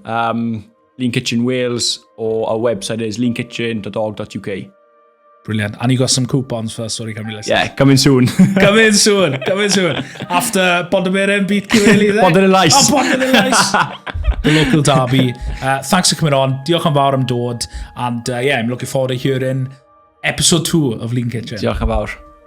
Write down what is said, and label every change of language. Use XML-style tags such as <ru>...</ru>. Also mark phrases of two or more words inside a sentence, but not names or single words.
<en>Lean Kitchen Wales, or our website is leankitchen.org.uk. Brilliant. And you got some coupons for Stori Cymru listeners? Yeah, coming soon. Coming soon. After Bondybear beat Cymru there. Bondybear Lais. Oh, Bondybear Lais. The local derby. Thanks for coming on.</en> <cy>Diolch yn fawr am dod.</cy> <en>And I'm looking forward to hearing Episode 2 of Lean Kitchen.</en> <cy>Diolch yn fawr.</cy>